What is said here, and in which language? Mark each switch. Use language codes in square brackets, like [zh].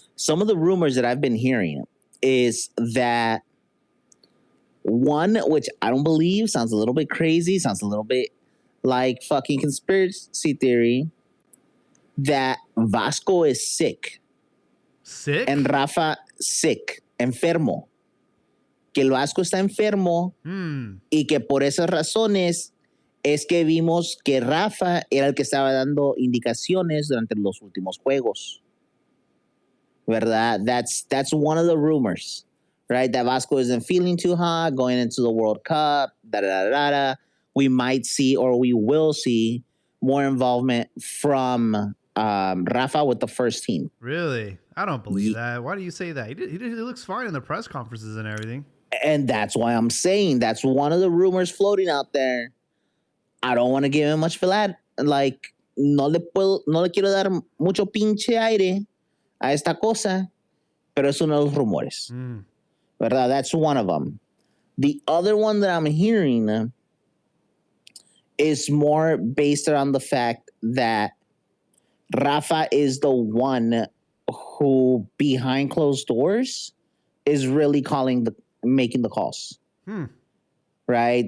[en] Some of the rumors that I've been hearing is that one, which I don't believe, sounds a little bit crazy, sounds a little bit like fucking conspiracy theory, that Vasco is sick. Sick? And Rafa sick, enfermo. [es] Que el Vasco está enfermo y que por esas razones es que vimos que Rafa era el que estaba dando indicaciones durante los últimos juegos. ¿Verdad? [en] That's one of the rumors, right? That Vasco isn't feeling too hot going into the World Cup. We might see, or we will see, more involvement from Rafa with the first team. Really? I don't believe that. Why do you say that? He looks fine in the press conferences and everything. And that's why I'm saying that's one of the rumors floating out there. I don't want to give him much for that. [es] Like, no le quiero dar mucho pinche aire a esta cosa, pero es uno de los rumores. [en] ¿Verdad? That's one of them. The other one that I'm hearing is more based around the fact that Rafa is the one who, behind closed doors, is really making the calls. Right?